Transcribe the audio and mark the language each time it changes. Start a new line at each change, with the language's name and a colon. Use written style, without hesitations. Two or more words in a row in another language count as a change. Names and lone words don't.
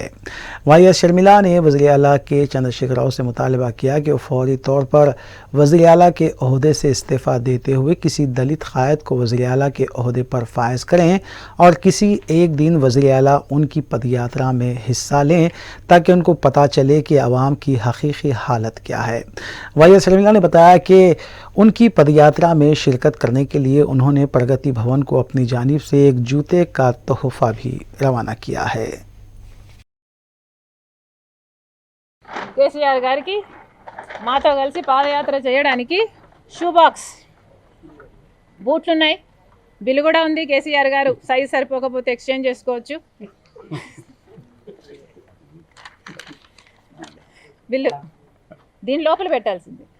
Urdu: وائی ایس شرمیلا نے وزیر اعلیٰ کے چندر شیکھر راؤ سے مطالبہ کیا کہ وہ فوری طور پر وزیر اعلیٰ کے عہدے سے استعفیٰ دیتے ہوئے کسی دلت قائد کو وزیر اعلیٰ کے عہدے پر فائز کریں اور کسی ایک دن وزیر اعلیٰ ان کی پدیاترا میں حصہ لیں تاکہ ان کو پتہ چلے کہ عوام کی حقیقی حالت کیا ہے۔ وائی ایس شرمیلا نے بتایا کہ ان کی پدیاترا میں شرکت کرنے کے لیے انہوں نے پرگتی بھون کو اپنی جانب سے ایک جوتے کا تحفہ بھی روانہ کیا ہے۔
Telugu: కేసీఆర్ గారికి మాతో కలిసి పాదయాత్ర చేయడానికి
English: shoe box
Telugu: బూట్లు ఉన్నాయి, బిల్లు కూడా ఉంది। కేసీఆర్ గారు సైజ్ సరిపోకపోతే ఎక్స్చేంజ్ చేసుకోవచ్చు। బిల్లు దీని లోపల పెట్టాల్సింది।